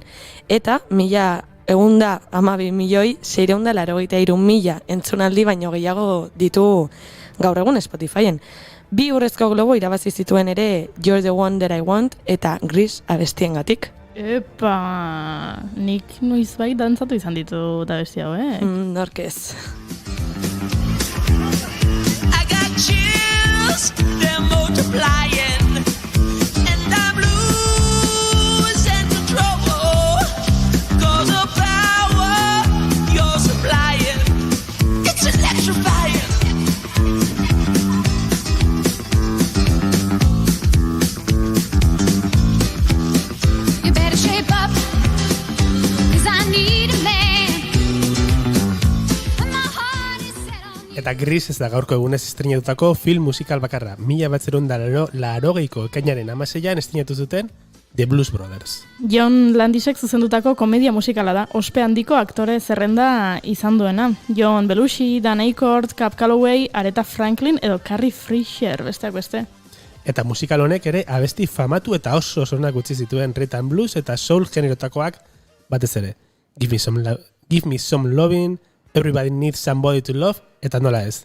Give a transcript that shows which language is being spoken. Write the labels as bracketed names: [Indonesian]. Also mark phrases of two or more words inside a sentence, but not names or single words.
[Basque] Eta 112.683.000 entzunaldi baino gehiago ditu gaur egun Spotifyen. 2 urrezko globo irabazi zituen ere You're the One That I Want eta Gris abestiengatik. Epa, nik noizbait dantzatu izan ditu eta abesti hau, Nork ez. [English] I got chills, they're multiplying, and I'm losing control, 'cause the power you're supplying, it's electrifying. You better shape up, 'cause I need a man, and my heart is set on you. [Basque] Eta Gris ez da gaurko egunez estreinatutako film musikal bakarra. 1980ko ekainaren 16an estreinatu zuten The Blues Brothers. John Landisek zuzendutako komedia musikala da, ospe handiko aktore zerrenda izan duena. John Belushi, Dan Aykroyd, Cab Calloway, Aretha Franklin edo Carrie Fisher, besteak beste. Eta musikal honek ere abesti famatu eta oso onak utzi zituen [English] rhythm and blues [Basque] eta soul generotakoak batez ere. Give me some loving, Everybody Needs Somebody to Love, eta nola ez.